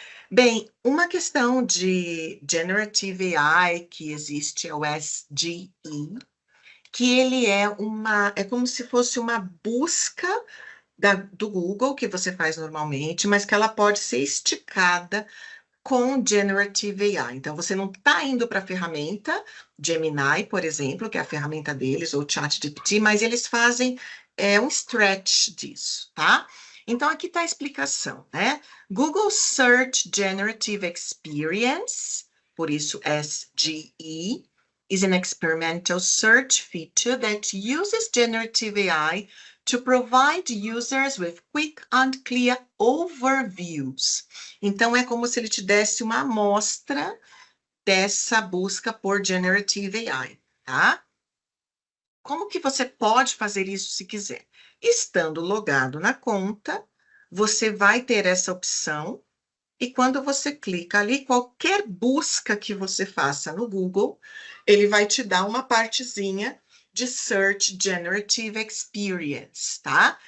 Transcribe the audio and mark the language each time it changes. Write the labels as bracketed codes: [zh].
[pt] Bem, uma questão de Generative AI que existe é o SGE, que ele é como se fosse uma busca do Google, que você faz normalmente, mas que ela pode ser esticada com Generative AI. Então, você não está indo para a ferramenta Gemini, por exemplo, que é a ferramenta deles, ou ChatGPT, mas eles fazem um stretch disso, tá? Então, aqui está a explicação, né? [en] Google Search Generative Experience, [pt] por isso [en] SGE, is an experimental search feature that uses generative AI to provide users with quick and clear overviews. [pt] Então, é como se ele te desse uma amostra dessa busca por Generative AI, tá? Como que você pode fazer isso se quiser? Estando logado na conta, você vai ter essa opção e quando você clica ali, qualquer busca que você faça no Google, ele vai te dar uma partezinha de Search Generative Experience, tá?